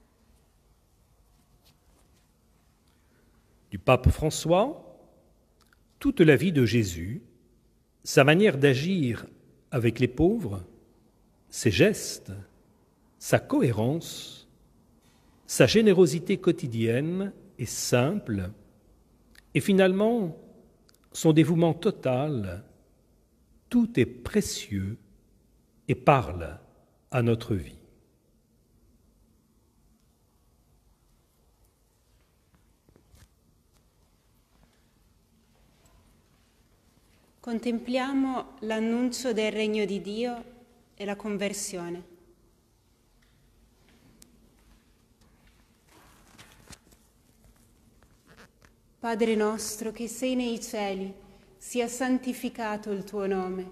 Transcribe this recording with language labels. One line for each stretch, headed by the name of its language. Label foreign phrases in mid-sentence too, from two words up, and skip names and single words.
French: Du pape François, toute la vie de Jésus, sa manière d'agir avec les pauvres, ses gestes, sa cohérence, sa générosité quotidienne et simple, et finalement son dévouement total, tout est précieux et parle à notre vie.
Italian: Contempliamo l'annuncio del regno di Dio e la conversione. Padre nostro che sei nei cieli, sia santificato il tuo nome.